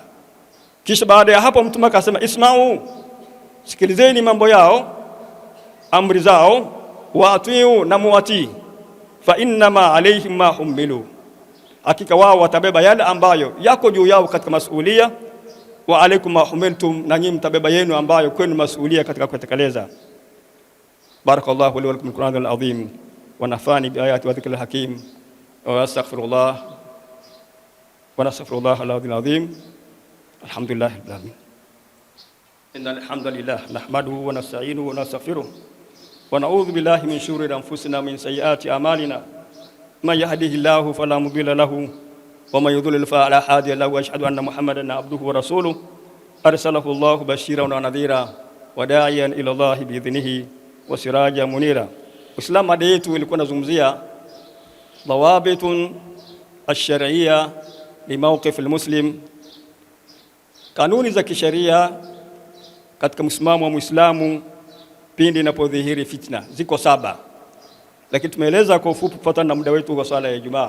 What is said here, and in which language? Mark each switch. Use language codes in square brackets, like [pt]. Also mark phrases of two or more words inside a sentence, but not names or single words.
[sw] Kisha baada ya hapo Mtume akasema, isma'u, sikilizeni mambo yao, amri zao, [ar] وأطيعوا, [sw] na muwatii, [ar] فإنما عليهم ما حملوا, [sw] hakika wao watabeba yale ambayo yako juu yao katika masuhulia, [ar] وعليكم ما حملتم, [sw] na nyinyi mtabeba yenu ambayo kwenu masuhulia katika kutekeleza. [ar] بارك الله لي ولكم القرآن العظيم ونفعني بآياته والذكر الحكيم وأستغفر الله ونستغفر الله العظيم. الحمد لله رب العالمين. إن الحمد لله نحمده ونستعينه ونستغفره ونعوذ بالله من شرور أنفسنا من سيئات أعمالنا. من يهده الله فلا مضل له ومن يضلل فلا هادي له. وأشهد أن محمدا عبده ورسوله أرسله الله بشيرا ونذيرا وداعيا إلى الله بإذنه وسراجا منيرا. [sw] Uislamu mada yetu ilikuwa nazungumzia [ar] ضوابط الشرعية لموقف المسلم, [sw] kanuni za kisheria katika msimamo wa Muislamu pindi inapodhihiri fitna. Ziko 7, lakini tumeeleza kwa ufupi kufuatana na muda wetu wa swala ya Ijumaa.